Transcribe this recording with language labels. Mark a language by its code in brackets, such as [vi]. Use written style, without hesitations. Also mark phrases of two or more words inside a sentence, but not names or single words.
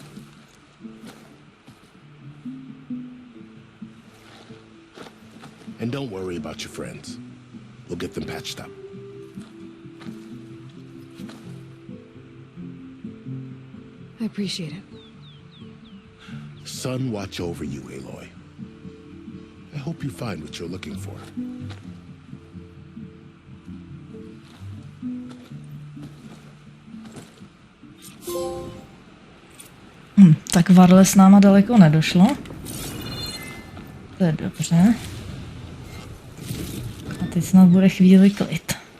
[en] And don't worry about your friends. We'll get them patched up. I appreciate it. Sun watch over you, Aloy. I hope you find what you're looking for. [cs] Tak Varle s náma daleko nedošlo. To je dobře. A teď snad bude chvíli klid.